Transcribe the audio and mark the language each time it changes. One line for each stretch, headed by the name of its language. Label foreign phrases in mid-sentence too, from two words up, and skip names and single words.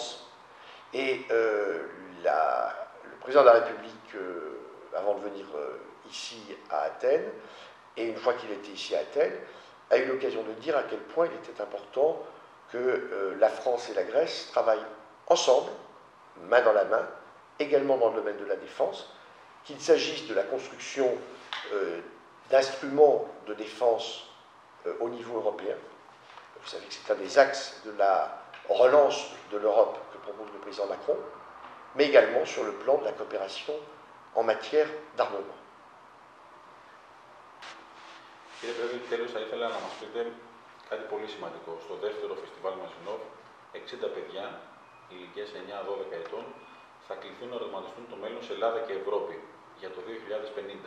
French: Et le président de la République, avant de venir ici à Athènes, et une fois qu'il était ici à Athènes, a eu l'occasion de dire à quel point il était important que la France et la Grèce travaillent ensemble, main dans la main, également dans le domaine de la défense, qu'il s'agisse de la construction d'instruments de défense au niveau européen. Vous savez que c'est un des axes de la relance de l'Europe que propose le président Macron, mais également sur le plan de la coopération en matière d'armement.
Greek: Κύριε Πρέσβη, τέλος θα ήθελα να μας πείτε κάτι πολύ σημαντικό. Στο δεύτερο φεστιβάλ Μαζινόφ, 60 παιδιά ηλικίας 9-12 ετών θα κληθούν να οραματιστούν το μέλλον σε Ελλάδα και Ευρώπη για το 2050.